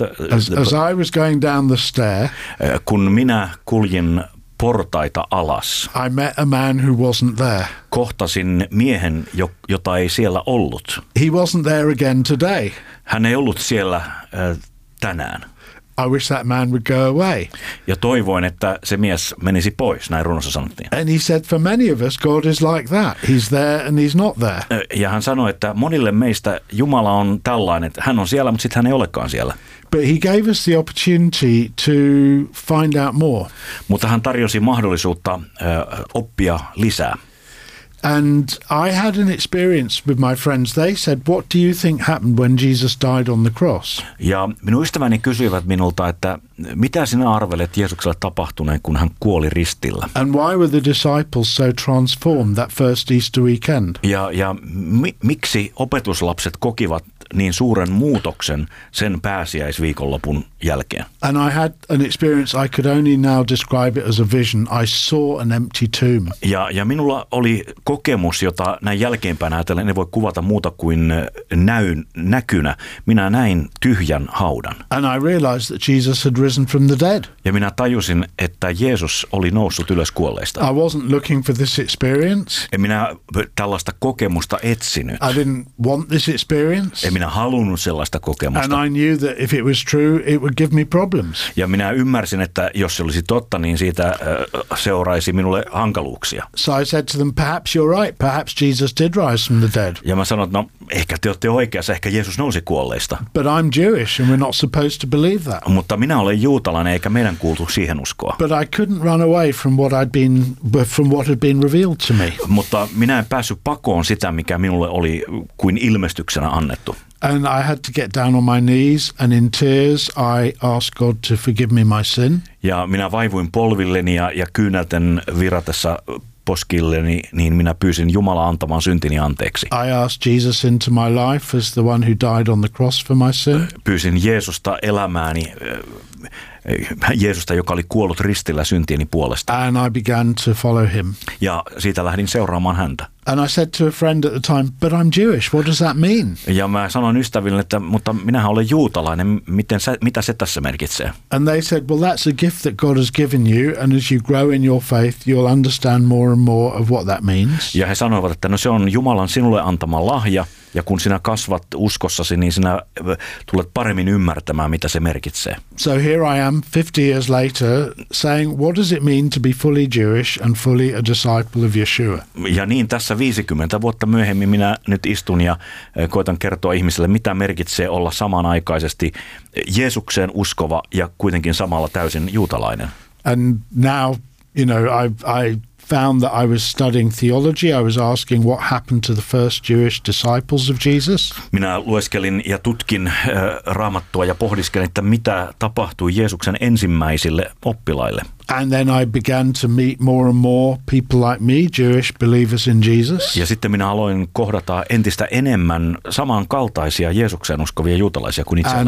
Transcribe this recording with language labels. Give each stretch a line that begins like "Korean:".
English: As I was going down the stair,
Finnish: kun minä kuljin portaita alas.
English: I met a man who wasn't there.
Finnish: Kohtasin miehen, jota ei siellä ollut.
English: He wasn't there again today.
Finnish: Hän ei ollut siellä tänään.
English: I wish that man would go away.
Finnish: Ja toivoin, että se mies menisi pois, näin runossa sanottiin.
English: And he said for many of us God is like that. He's there and he's not there.
Finnish: Ja hän sanoi, että monille meistä Jumala on tällainen, että hän on siellä, mutta sitten hän ei olekaan siellä.
English: But he gave us the opportunity to find out more.
Finnish: Mutta hän tarjosi mahdollisuutta oppia lisää.
English: And I had an experience with my friends. They said, "What do you think happened when Jesus died on the cross?"
Finnish: Ja minun ystäväni kysyivät minulta, että mitä sinä arvelet Jeesukselle tapahtuneen, kun hän kuoli ristillä?
English: And why were the disciples so transformed that first Easter weekend?
Finnish: Miksi opetuslapset kokivat niin suuren muutoksen sen pääsiäisviikonlopun jälkeen?
English: And I had an experience I could only now describe it as a vision. I saw an empty tomb.
Finnish: Ja minulla oli kokemus, jota näin jälkeenpäin ajatellen en voi kuvata muuta kuin näkynä. Minä näin tyhjän haudan.
English: And I realized that Jesus had risen from the dead.
Finnish: Ja minä tajusin, että Jeesus oli noussut ylös kuolleista.
English: I wasn't looking for this experience.
Finnish: En minä tällaista kokemusta etsinyt.
English: I didn't want this experience.
Finnish: En minä halunnut sellaista kokemusta.
English: And I knew that if it was true, it would give me problems.
Finnish: Ja minä ymmärsin, että jos se olisi totta, niin siitä seuraisi minulle hankaluuksia.
English: So I said to them, perhaps you're right, perhaps Jesus did rise from the dead.
Finnish: Ja mä sanoin, no ehkä te olette oikeassa, ehkä Jeesus nousi kuolleista.
English: But I'm Jewish and we're not supposed to believe that.
Finnish: Mutta minä olen juutalainen eikä meidän kuultu siihen uskoa.
English: But I couldn't run away from what I'd been from what had been revealed to me.
Finnish: Mutta minä en päässyt pakoon sitä, mikä minulle oli kuin ilmestyksenä annettu.
English: And I had to get down on my knees and in tears I asked God to forgive me my sin.
Finnish: Ja minä vaivuin polvilleni ja kyynelten viratessa poskilleni, niin minä pyysin Jumala antamaan syntini anteeksi.
English: I asked Jesus into my life as the one who died on the cross for my sin.
Finnish: Pyysin Jeesusta elämääni, Jeesusta, joka oli kuollut ristillä syntieni puolesta.
English: And I began to follow him.
Finnish: Ja siitä lähdin seuraamaan häntä.
English: And I said to a friend at the time, but I'm Jewish, what does that mean?
Finnish: Ja mä sanoin ystäville, että mutta minähän olen juutalainen, mitä se tässä merkitsee?
English: And they said, well that's a gift that God has given you, and as you grow in your faith, you'll understand more and more of what that means.
Finnish: Ja he sanoivat, että no se on Jumalan sinulle antama lahja, ja kun sinä kasvat uskossasi, niin sinä tulet paremmin ymmärtämään, mitä se merkitsee.
English: So here I am, 50 years later, saying, what does it mean to be fully Jewish and fully a disciple of Yeshua?
Finnish: Ja niin tässä 50 vuotta myöhemmin minä nyt istun ja koitan kertoa ihmiselle, mitä merkitsee olla samanaikaisesti Jeesukseen uskova ja kuitenkin samalla täysin juutalainen.
English: And now, you know, I found that I was studying theology. I was asking what happened to the first Jewish disciples of Jesus.
Finnish: Minä lueskelin ja tutkin Raamattua ja pohdiskelin, että mitä tapahtui Jeesuksen ensimmäisille oppilaille.
English: And then I began to meet more and more people like me, Jewish believers in Jesus.
Finnish: Ja sitten minä aloin kohdata entistä enemmän samankaltaisia Jeesukseen uskovia juutalaisia kuin itse.